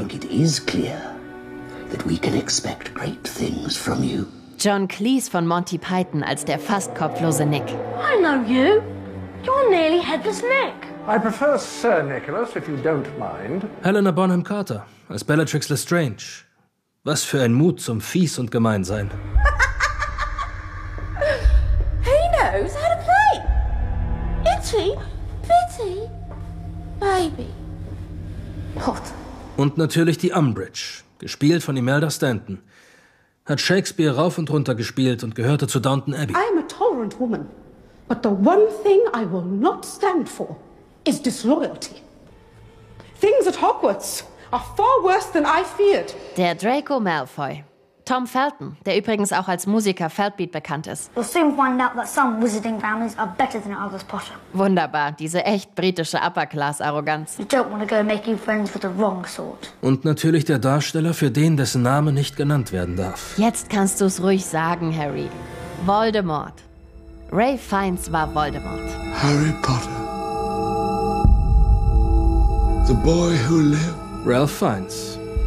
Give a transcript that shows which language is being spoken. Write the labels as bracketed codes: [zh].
[en] I think it is clear that we can expect great things from you. [de] John Cleese von Monty Python als der fast kopflose Nick. [en] I know you. You're nearly headless Nick. I prefer Sir Nicholas, if you don't mind. [de] Helena Bonham Carter als Bellatrix Lestrange. Was für ein Mut zum Fies und Gemeinsein. [en] He knows how to play. Itty, bitty, baby. Hot. [de] Und natürlich die Umbridge, gespielt von Imelda Stanton. Hat Shakespeare rauf und runter gespielt und gehörte zu Downton Abbey. [en] I am a tolerant woman, but the one thing I will not stand for is disloyalty. Things at Hogwarts are far worse than I feared. [de] Der Draco Malfoy. Tom Felton, der übrigens auch als Musiker Feltbeat bekannt ist. [en] We'll soon find out that some wizarding families are better than others, Potter. [de] Wunderbar, diese echt britische Upper-Class-Arroganz. [en] You don't want to go making friends with the wrong sort. [de] Und natürlich der Darsteller, für den dessen Name nicht genannt werden darf. Jetzt kannst du es ruhig sagen, Harry. Voldemort. Ralph Fiennes war Voldemort. [en] Harry Potter. The boy who lived. [de] Ralph Fiennes.